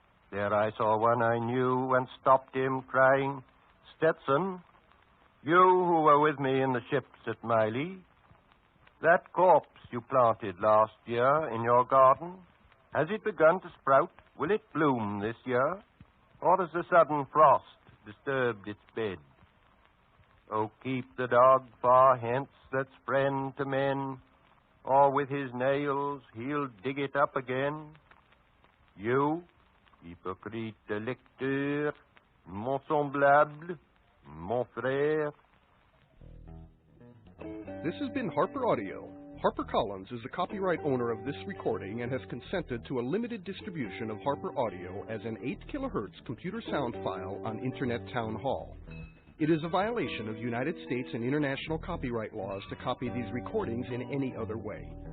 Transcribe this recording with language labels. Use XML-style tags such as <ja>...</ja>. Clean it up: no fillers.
<en>There I saw one I knew and stopped him, crying, Stetson, you who were with me in the ships at Miley, that corpse you planted last year in your garden, has it begun to sprout? Will it bloom this year? Or has the sudden frost disturbed its bed? Oh, keep the dog far hence that's friend to men, or with his nails he'll dig it up again.</en> <fr>You, hypocrite lecteur, mon semblable, mon frère.</fr> <en>This has been Harper Audio. HarperCollins is the copyright owner of this recording and has consented to a limited distribution of Harper Audio as an 8 kilohertz computer sound file on Internet Town Hall. It is a violation of United States and international copyright laws to copy these recordings in any other way.</en>